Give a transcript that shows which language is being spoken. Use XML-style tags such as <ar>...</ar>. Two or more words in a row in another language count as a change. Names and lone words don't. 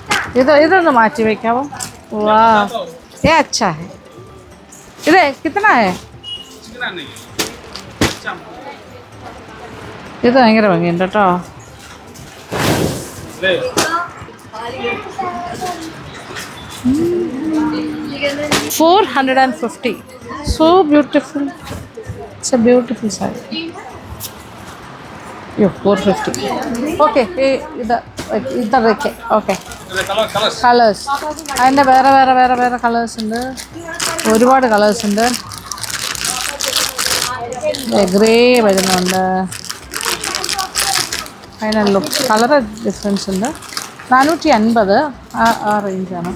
<ml>ഇതൊന്ന് മാറ്റി വയ്ക്കാവോ? വാ,</ml> <hi>ये अच्छा है.</hi> <ml>ഇത്</ml> <hi>कितना है?</hi> <ml>ഇത് ഭയങ്കര ഭംഗിയുണ്ട് കേട്ടോ. $450.</ml> <en>So beautiful. It's a beautiful saree.</en> <hi>Yo, 450. Okay, इधर रखे. Okay.</hi> <ml>കളേഴ്സ് അതിൻ്റെ വേറെ കളേഴ്സ് ഉണ്ട്, ഒരുപാട് കളേഴ്സ് ഉണ്ട്. ഗ്രേ വരുന്നുണ്ട്, അതിന് ലുക്ക് കളർ ഡിഫറൻസ് ഉണ്ട്. 450 ആ റേഞ്ചാണ്.</ml>